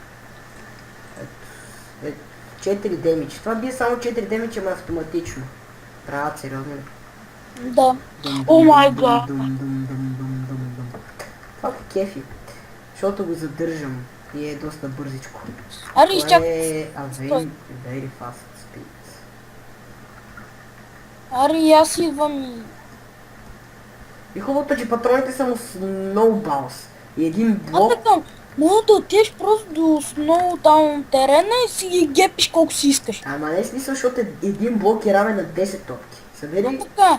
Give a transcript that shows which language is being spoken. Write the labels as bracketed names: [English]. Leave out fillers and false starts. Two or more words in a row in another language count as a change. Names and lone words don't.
[Bulgarian] 4 демидж. Това бие само 4 демидж, ама автоматично. Правят сериозно ли? Да. [English] Oh my god. [Bulgarian] Това по кефи. Защото го задържам и е доста бързичко. Ари, Това изчакай. [English] е very fast speed. [Bulgarian] Ари, аз идвам и... И хубавото, че патроните са му snowballs. И един А блок. така, мога да отидеш просто до сноу там терена и си ги гепиш колко си искаш. Ама не е смисъл, защото един блок е равен на 10 топки. Събери А така,